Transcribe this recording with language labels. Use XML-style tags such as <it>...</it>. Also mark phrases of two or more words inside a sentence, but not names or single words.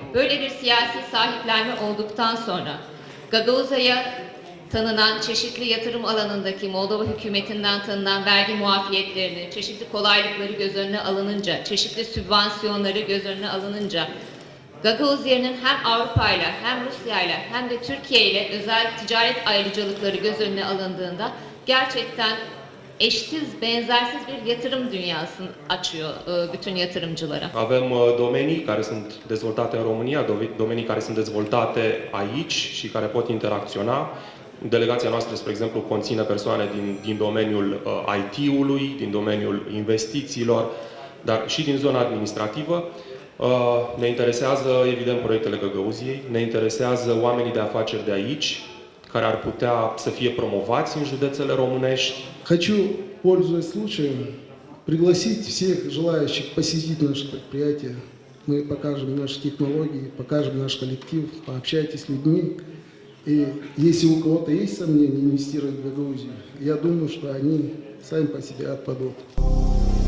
<tr>Böyle bir siyasi sahiplenme olduktan sonra Gagauzya'ya tanınan çeşitli yatırım alanındaki Moldova hükümetinden tanınan vergi muafiyetlerini, çeşitli kolaylıkları göz önüne alınınca, çeşitli sübvansiyonları göz önüne alınınca Gagauzya'nın hem Avrupa ile hem Rusya ile hem de Türkiye ile özel ticaret ayrıcalıkları göz önüne alındığında gerçekten eşsiz, benzersiz bir yatırım dünyasını açıyor bütün yatırımcılara.</tr> <ro>Avem domenii care sunt dezvoltate în România, domenii care sunt dezvoltate aici și care pot interacționa. Delegația noastră, spre exemplu, conține persoane din domeniul IT-ului, din domeniul investițiilor, dar și din zona administrativă. Ne interesează, evident, proiectele Găgăuziei, ne interesează oamenii de afaceri de aici, care ar putea să fie promovați în județele românești.</ro> <ru>Хочу, пользуясь случаем, пригласить всех желающих посетить наше предприятие. Мы покажем наши технологии, покажем наш коллектив, пообщайтесь с людьми. И если у кого-то есть сомнения инвестировать в Гагаузию, я думаю, что они сами по себе отпадут.</ru>